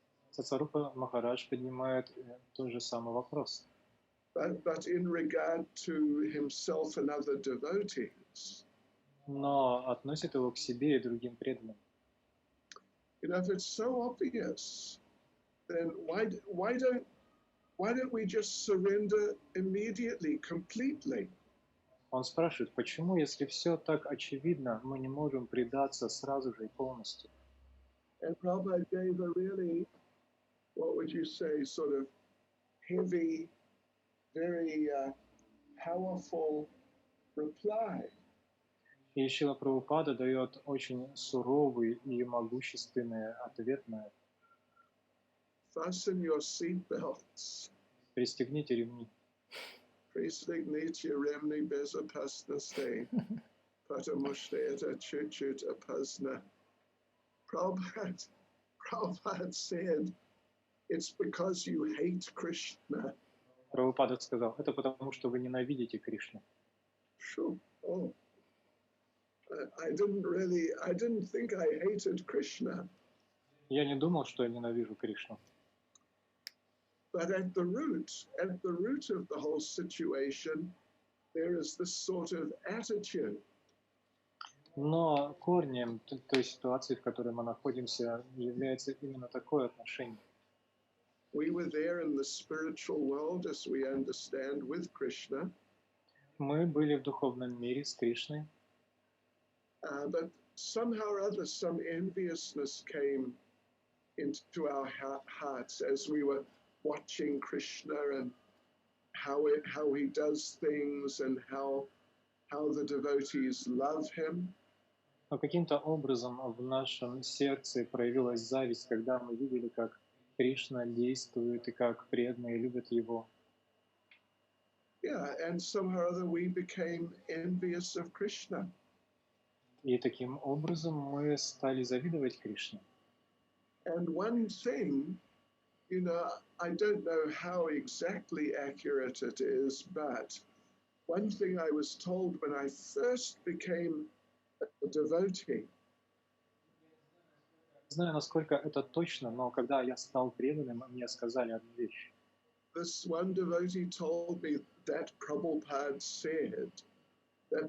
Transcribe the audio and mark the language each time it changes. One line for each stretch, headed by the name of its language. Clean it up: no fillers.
Russian: Сатсварупа Махарадж поднимает тот же самый вопрос.
English: But in regard to himself and other devotees.
Russian: Но относит его к себе и другим преданным.
English: If it's so obvious, then why don't we just surrender immediately, completely?
Russian: Он спрашивает, почему, если все так очевидно, мы не можем предаться сразу же и полностью?
English: And Prabhupada gave a really, what would you say, sort of heavy, very powerful reply.
Russian: И Шрила Прабхупада дает очень суровый и могущественный ответ на это.
English: Fasten your seat belts.
Russian: Пристегните ремни. Pристегните ремни безопасности, потому что это чуть-чуть опасно.
English: Prabhupada said, it's because you hate Krishna.
Russian: Прабхупада сказал, это потому, что вы ненавидите Кришну.
English: Sure. Oh. I didn't think I hated Krishna.
Russian: Я не думал, что я ненавижу Кришну.
English: But at the root of the whole situation, there is this sort of attitude.
Russian: Но корнем той ситуации, в которой мы находимся, является именно такое отношение.
English: We were there in the spiritual world, as we understand, with Krishna.
Russian: Мы были в духовном мире с Кришной.
English: But somehow or other, some enviousness came into our hearts as we were watching Krishna and how he does things and how the devotees love him.
Russian: Но каким-то образом в нашем сердце проявилась зависть, когда мы видели, как Кришна действует и как преданные любят его.
English: Yeah, and somehow or other we became envious of Krishna.
Russian: И таким образом мы стали завидовать Кришне.
English: And one thing, I don't know how exactly accurate it is, but one thing I was told when I first became a devotee.
Russian: Не знаю, насколько это точно, но когда я стал преданным, мне сказали одну вещь.
English: This one devotee told me that Prabhupada said that